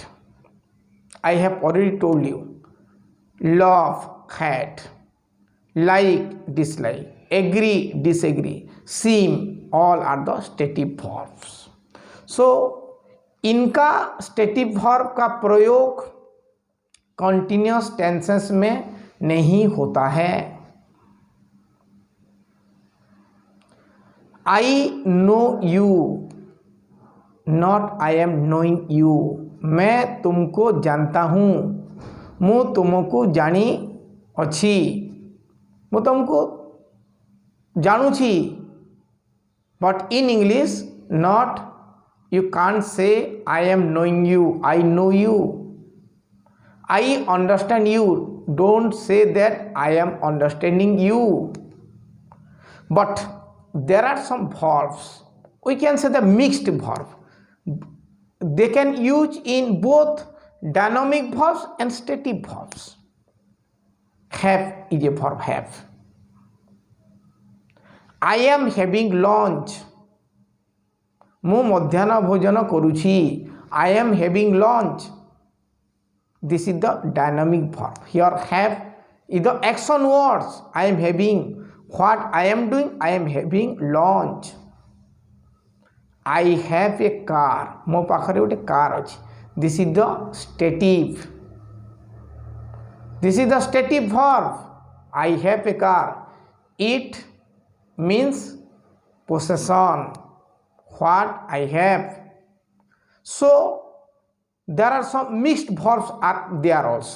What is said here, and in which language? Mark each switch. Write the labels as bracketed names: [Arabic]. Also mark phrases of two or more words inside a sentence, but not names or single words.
[English] I have already told you. Love, hate, like, dislike, agree, disagree, seem, all are the stative verbs. [Hindi] So इनका [English] stative verb [Hindi] का प्रयोग [English] continuous tenses [Hindi] में नहीं होता है. [English] I know you, not I am knowing you. [Hindi] मैं तुमको जानता हूँ, [Odia] ମୁଁ ତୁମକୁ ଜାଣି ଅଛି, ମୁଁ ତୁମକୁ ଜାଣୁଛି. [English] But in English, not, you can't say I am knowing you, I know you. I understand you, don't say that I am understanding you. But there are some verbs, we can say the mixed verb. They can use in both dynamic verbs and stative verbs. Have is a verb, have. I am having lunch. [Odia] ମୁଁ ମଧ୍ୟାହ୍ନ ଭୋଜନ କରୁଛି. [English] I am having lunch. This is the dynamic verb. Here have is the action words. I am having. What I am doing? I am having lunch. I have a car. [Odia] ମୋ ପାଖରେ ଗୋଟେ car ଅଛି. [English] This is the stative. This is the stative verb. I have a car. It means possession. What I have. So there are some mixed verbs are there also.